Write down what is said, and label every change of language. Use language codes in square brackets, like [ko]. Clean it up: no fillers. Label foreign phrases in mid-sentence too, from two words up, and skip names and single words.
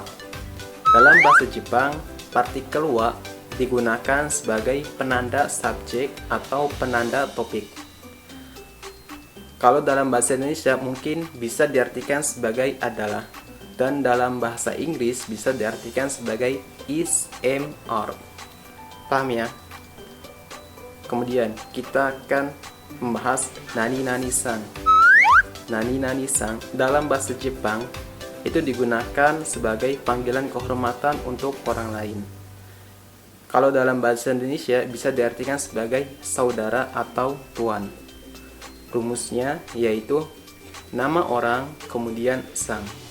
[id] Dalam bahasa Jepang, partikel wa digunakan sebagai penanda subjek atau penanda topik. Kalau dalam bahasa Indonesia mungkin bisa diartikan sebagai adalah, dan dalam bahasa Inggris bisa diartikan sebagai [en] is, am, are. [id] Paham ya? Kemudian kita akan membahas [ja] nani-nani-san. Nani-nani-san [id] dalam bahasa Jepang itu digunakan sebagai panggilan kehormatan untuk orang lain. Kalau dalam bahasa Indonesia bisa diartikan sebagai saudara atau tuan. Rumusnya yaitu nama orang kemudian sang.